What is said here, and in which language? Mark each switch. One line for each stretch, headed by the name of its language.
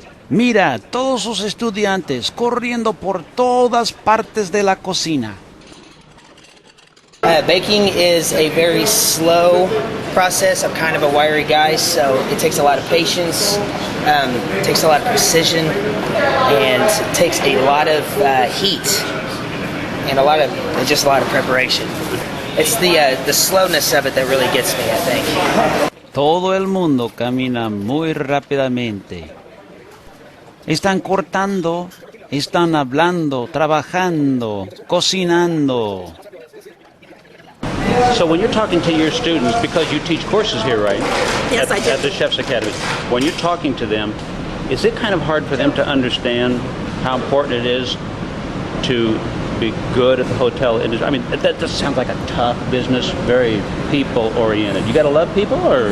Spanish: Mira, todos sus estudiantes corriendo por todas partes de la cocina.
English: Baking is a very slow process. I'm kind of a wiry guy, so it takes a lot of patience, it takes a lot of precision, and it takes a lot of heat and just a lot of preparation. It's the slowness of it that really gets me, I think.
Spanish: Todo el mundo camina muy rápidamente. Están cortando, están hablando, trabajando, cocinando.
English: So when you're talking to your students, because you teach courses here, right? Yes, I do. At the Chef's Academy. When you're talking to them, is it kind of hard for them to understand how important it is to be good at the hotel industry? I mean, that just sounds like a tough business, very people-oriented. You got to love people, or